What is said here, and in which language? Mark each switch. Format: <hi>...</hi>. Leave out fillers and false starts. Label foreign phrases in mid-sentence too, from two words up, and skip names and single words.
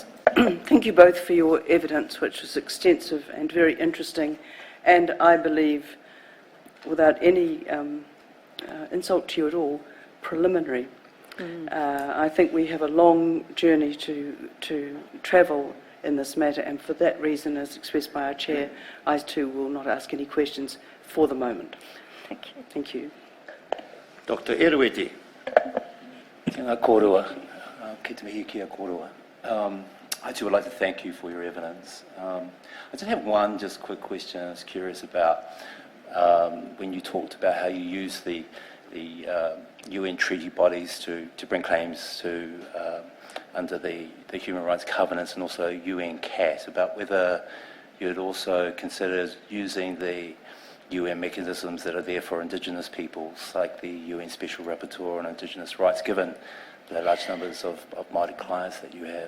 <en>Thank you both for your evidence, which was extensive and very interesting, and I believe, without any insult to you at all, preliminary. I think we have a long journey to travel in this matter, and for that reason, as expressed by our chair, I too will not ask any questions for the moment. Thank you. Thank you. Dr. Erueti.</en> <mi>Kia kōrua. Ki te mihi kia kōrua.</mi> <en>I too would like to thank you for your evidence. I just have one just quick question I was curious about. When you talked about how you use the UN treaty bodies to bring claims to under the Human Rights Covenants and also UN CAT, about whether you had also considered using the UN mechanisms that are there for Indigenous peoples, like the UN Special Rapporteur on Indigenous Rights, given the large numbers of Māori clients that you have.</en>